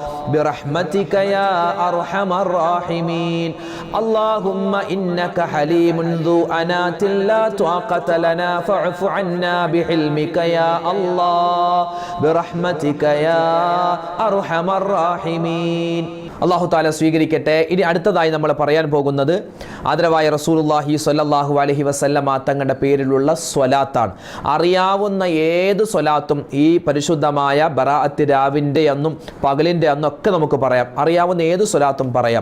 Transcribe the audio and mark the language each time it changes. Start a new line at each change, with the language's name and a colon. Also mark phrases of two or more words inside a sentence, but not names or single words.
Arabic: برحمتك يا أرحم الراحمين اللهم إنك حليم ذو أناة لا طاقة لنا فاعف عنا بحلمك يا الله برحمتك يا أرحم الراحمين
Malayalam: അല്ലാഹു തആല സ്വീകരിക്കട്ടെ. ഇനി അടുത്തതായി നമ്മൾ പറയാൻ പോകുന്നത് ആദരവായ റസൂലുള്ളാഹി
Arabic: صلى الله عليه وسلم
Malayalam: തങ്ങളുടെ പേരിലുള്ള സ്വലാത്താണ്. അറിയാവുന്ന ഏത് സ്വലാത്തും ഈ പരിശുദ്ധമായ ബറാഅത്ത് രാവിൻ്റെ അന്നും പകലിൻ്റെ അന്നും ഒക്കെ നമുക്ക് പറയാം. അറിയാവുന്ന ഏത് സ്വലാത്തും പറയാം.